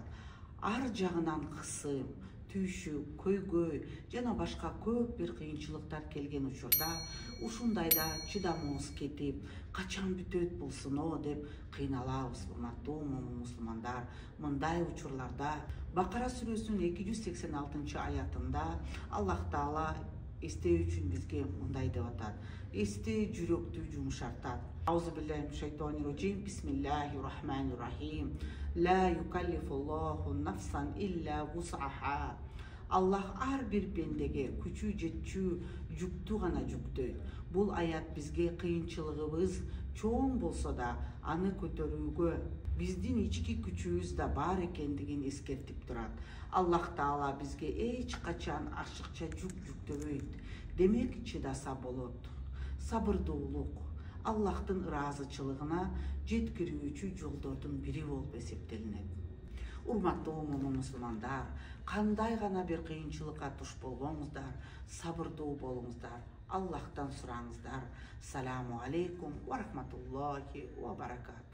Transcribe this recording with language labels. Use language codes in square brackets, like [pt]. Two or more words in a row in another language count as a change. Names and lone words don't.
[ky] Ар жагынан кысым, түйшүк, көйгөй жана башка көп бир кыйынчылыктар келген учурда ушундайда чыдамыбыз кетип, качан бүтөт бул сыноо деп кыйналабыз. Урматтуу момун мусулмандар, мындай учурларда Бакара сүрөсүнүн 286 аятында Аллах Таала эстөө үчүн бизге мындай деп атат. Эстөө жүрөктү жумшартат. Аузубиллахиминашшайтанирраджим. [ar] بسم الله الرحمن الرحيم لا يكلف الله نفسا إلا وسعها. [ky] Аллах ар бир пендеге күчү жетчү жүктү гана жүктөйт. Бул аят бизге кыйынчылыгыбыз чоң болсо да аны көтөрүүгө биздин ички күчүбүз да бар экендигин эскертип турат. Аллах Таала бизге эч качан ашыкча жүк жүктөбөйт. Демек чыдаса болот. Сабырдуулук Аллахтын ыраазычылыгына жеткирүүчү жолдордун бири болуп эсептелинет. Урматтуу момун мусулмандар, кандай гана бир кыйынчылыкка туш болгоңуздар, сабырдуу болуңуздар, Аллахтан сураңыздар. [ar] السلام عليكم ورحمة الله وبركاته.